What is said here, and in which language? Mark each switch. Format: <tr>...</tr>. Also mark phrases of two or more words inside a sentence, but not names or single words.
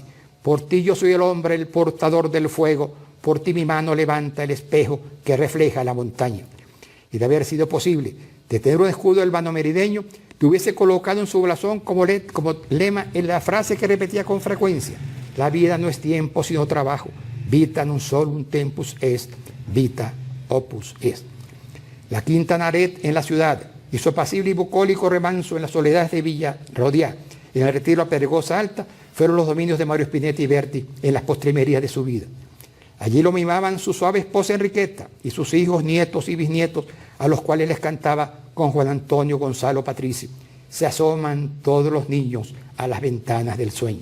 <es>Por ti yo soy el hombre, el portador del fuego, por ti mi mano levanta el espejo que refleja la montaña. Y de haber sido posible de tener un escudo albano merideño, que hubiese colocado en su blasón como lema en la frase que repetía con frecuencia: la vida no es tiempo sino trabajo,</es> <la>vita non solum tempus est, vita opus est.</la> <es>La quinta Naret en la ciudad y su apacible y bucólico remanso en las soledades de Villa Rodiá, en el retiro a Pedregosa Alta, fueron los dominios de Mario Spinetti Berti en las postrimerías de su vida. Allí lo mimaban su suave esposa Enriqueta y sus hijos, nietos y bisnietos, a los cuales les cantaba con Juan Antonio Gonzalo Patricio, se asoman todos los niños a las ventanas del sueño.</es>